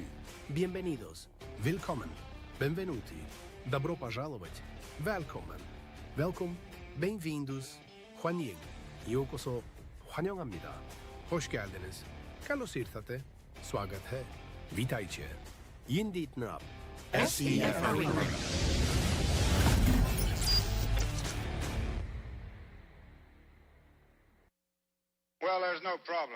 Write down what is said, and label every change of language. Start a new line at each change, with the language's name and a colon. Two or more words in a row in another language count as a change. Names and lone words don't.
Spanish: Bienvenidos. Willkommen.
Italian: Benvenuti.
Russian: Добро пожаловать.
Swedish: Välkommen. Welkom. Bem-vindos. 환영.
Korean: 요코소. 환영합니다.
Turkish: Hoş geldiniz.
Greek: Καλώς ήρθατε.
Hindi: स्वागत है.
Greek: Witajcie. Yindit nap. SEF Arena.
English: Well, there's no problem.